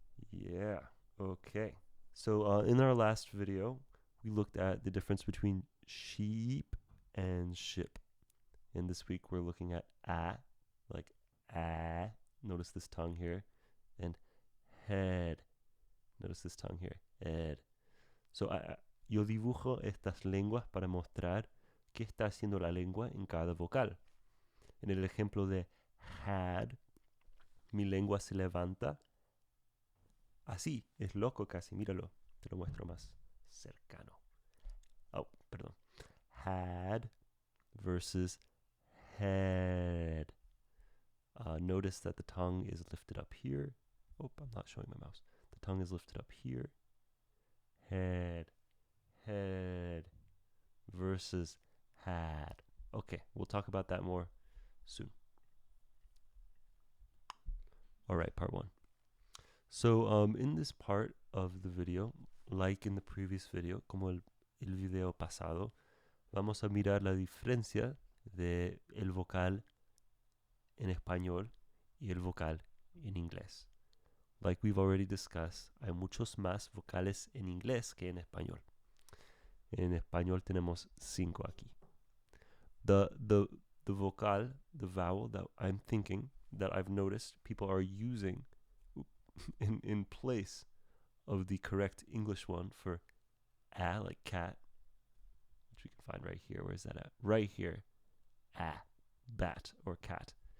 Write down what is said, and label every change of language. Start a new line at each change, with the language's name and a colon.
English: Yeah, okay. So in our last video, we looked at the difference between sheep and ship. And this week we're looking at like ah. Notice this tongue here. And head. Notice this tongue here. Head.
Spanish: So yo dibujo estas lenguas para mostrar qué está haciendo la lengua en cada vocal. En el ejemplo de had, mi lengua se levanta así. Es loco casi. Míralo. Te lo muestro más cercano.
English: Oh, perdón. Had versus head. Notice that the tongue is lifted up here. Oh, I'm not showing my mouse. The tongue is lifted up here. Head, head versus had. Okay, we'll talk about that more soon. All right, part one. So in this part of the video, like in the previous video,
Spanish: como el video pasado, vamos a mirar la diferencia de el vocal en español y el vocal en inglés.
English: Like we've already discussed,
Spanish: hay muchos más vocales en inglés que en español. En español tenemos 5 aquí.
English: The vocal, the vowel that I'm thinking, that I've noticed people are using in place of the correct English one for like cat, which we can find right here. Where is that at? Right here. Bat or cat.